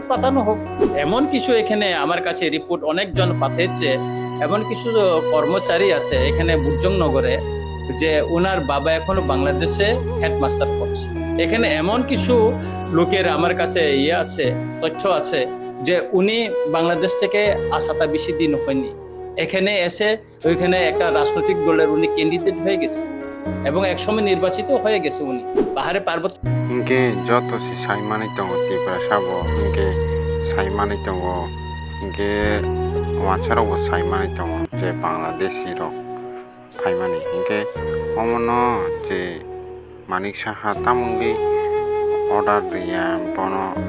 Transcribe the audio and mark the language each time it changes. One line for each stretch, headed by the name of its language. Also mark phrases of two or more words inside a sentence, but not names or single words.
Bangla: পাঠানো হোক এমন কিছু এখানে আমার কাছে রিপোর্ট অনেকজন পাঠিয়েছে এমন কিছু কর্মচারী আছে এখানে বুজংনগরে যে ওনার বাবা এখনো বাংলাদেশে হেডমাস্টার করছে এখানে এমন কিছু লোকের আমার কাছে আছে তথ্য আছে যে উনি বাংলাদেশ থেকে আসাটা বেশি দিন হয়নি এখানে এসে ওইখানে একটা রাজনৈতিক দলের উনি ক্যান্ডিডেট হয়ে গেছে এবং একসময় নির্বাচিত হয়ে গেছে উনি পাহাড়ে পার্বত্য
Kok Borok: hingke joto si saimani tongo tipra sabo hingke saimani tongo hingke wansaro bo saimani tongo je Bangladeshi rok phaimani hingke omono je Manik Saha tamungi order riya bono